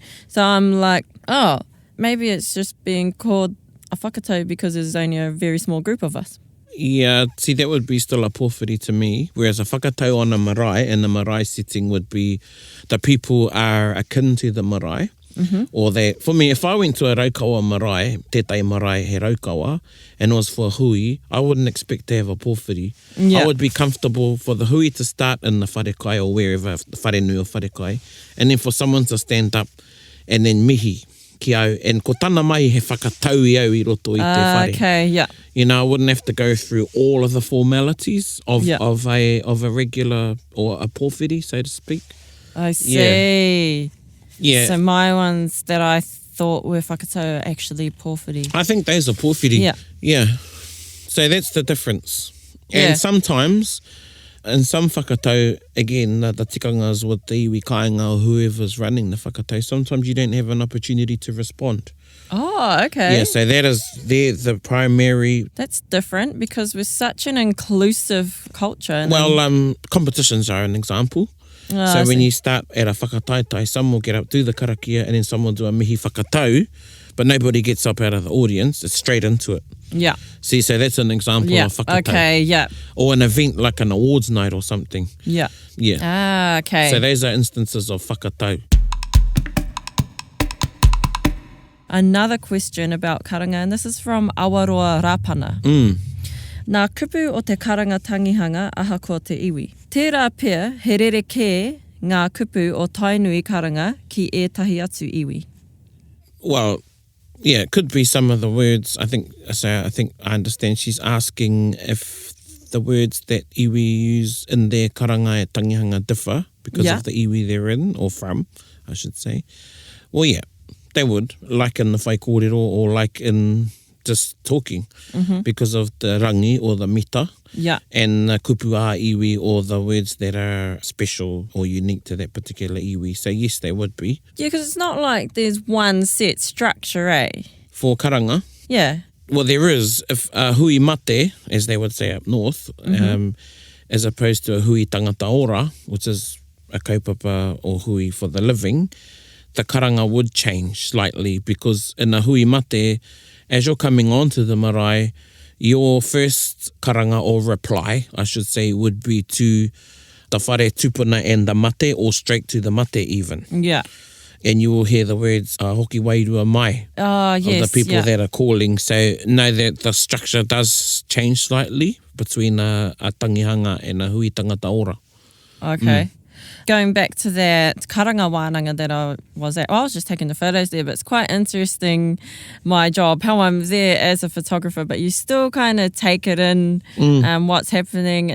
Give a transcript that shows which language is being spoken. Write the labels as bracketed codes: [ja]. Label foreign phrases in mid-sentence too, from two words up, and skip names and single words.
[en] So I'm like, maybe it's just being called a whakatau because there's only a very small group of us. Yeah, see, that would be still a pōwhiri to me. Whereas a whakatau on a marae, in the marae setting, would be the people are akin to the marae. Or for me, if I went to a [mi] raukawa marae, tētai marae he raukawa, [en] and it was for a hui, I wouldn't expect to have a pōwhiri. I would be comfortable for the hui to start in the wharekai or wherever, the wharenui or wharekai, and then for someone to stand up and then [mi] mihi ki au, [en] and [mi] ko tana mai he whakatau i au I roto i te whare. [en] Okay, yeah. You know, I wouldn't have to go through all of the formalities of a regular or a pōwhiri, so to speak. I see. Yeah. So my ones that I thought were whakatau are actually pōwhiri. I think those are pōwhiri. Yeah. Yeah. So that's the difference. Yeah. And sometimes, in some whakatau, again, the tikangas with the [mi] iwi kāinga [en] or whoever's running the whakatau, sometimes you don't have an opportunity to respond. Oh, okay. Yeah, so they're the primary... That's different because we're such an inclusive culture. Well, competitions are an example. So when you start at a whakataitai, some will get up, do the karakia, and then some will do a [mi] mihi whakatau, [en] but nobody gets up out of the audience. It's straight into it. Yeah. See, so that's an example of whakatau. Okay, yeah. Or an event like an awards night or something. Yeah. Yeah. Ah, okay. So those are instances of whakatau. Another question about karanga, and this is from Awaroa Rapana. Nā kupu o te karanga tangihanga aha ko te iwi. Tērā pea he rerekē ngā kupu o Tainui karanga ki ētahi atu iwi. Well, yeah, it could be some of the words. I think I understand she's asking if the words that iwi use in their [mi] karanga e tangihanga [en] differ because Yeah. of the iwi they're in, or from, I should say. Well, yeah, they would, like in the whaikõrero or like in just talking, because of the rangi or the mita, Yeah. and the [mi] kupu a iwi [en] or the words that are special or unique to that particular iwi. So yes, they would be. Yeah, because it's not like there's one set structure, eh? For karanga, Yeah. well, there is, if [mi] hui mate, [en] as they would say up north, as opposed to a [mi] hui tangata ora, [en] which is a kaupapa or hui for the living, the karanga would change slightly, because in a [mi] hui mate, [en] as you're coming onto the marae, your first karanga or reply, I should say, would be to the [mi] whare tupuna [en] and the mate, or straight to the mate even. Yeah. And you will hear the words [mi] hoki wairua mai [en] Yes. of the people yeah. that are calling. So know that the structure does change slightly between a tangihanga and a [mi] hui tangata ora. [en] Okay. Going back to that [mi] karanga wānanga [en] that I was at, I was just taking the photos there, but it's quite interesting, my job, how I'm there as a photographer, but you still kind of take it in, what's happening.